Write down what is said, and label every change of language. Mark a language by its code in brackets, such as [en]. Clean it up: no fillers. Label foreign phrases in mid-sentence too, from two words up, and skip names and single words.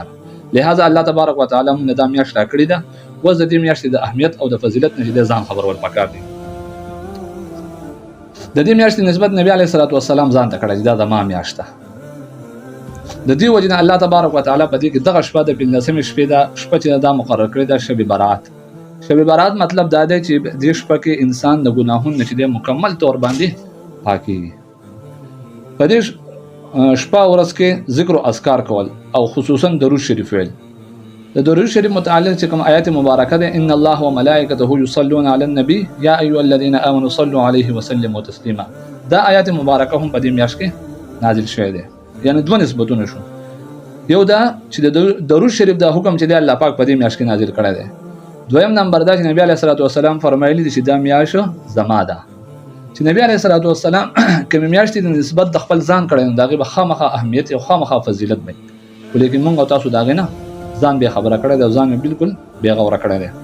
[ps] لہذا الله [ar] تبارک وتعالی [ps] مونږ دا میاشت راکړې ده. اوس د دې میاشتې د اهمیت او د فضیلت نه چې دی ځان خبرول پکار دی. د دې میاشتې نسبت نبی [ar] علیه الصلاة والسلام [ps] ځان ته کړی چې دا زما میاشت ده. د دې وجې نه الله [ar] تبارک وتعالی [ps] په دې کې دغه شپه د 15مې شپې ده شپه چې دا مقرر کړې ده شب برات. شب برات مطلب دا دی چې دې شپه کې انسان د ګناهونو نه چې دی مکمل طور باندې پاکیږي. په دې شپه ورځ کې ذکر او اذکار کول او خصوصا درود شریف ویل. د درود شریف متعلق چې کوم آیات مبارکه ده، [ar] ان الله وملائکته یصلون علی النبی یا ایها الذین آمنوا صلوا علیه وسلموا تسلیما. [ps] دا آیات مبارکه هم په دې میاشت کې نازل شوی دی. یعنی دوه نسبتونه شو. یو دا چې د درود شریف دا حکم چې دی الله پاک په دې میاشت کې نازل کړی دی. دویم نمبر دا چې نبی [ar] علیه الصلاة والسلام [ps] فرمایلی دي چې دا میاشت زما ده. چې نبی [ar] علیه الصلاة والسلام [ps] کوم میاشت د نسبت د خپل ځان کړی نو دغه به خامخا اهمیت او خامخا فضیلت وي، ولیکن موږ تاسو داغه نه ځان به خبره کړی دی، ځان بالکل بے غوره کړی دی.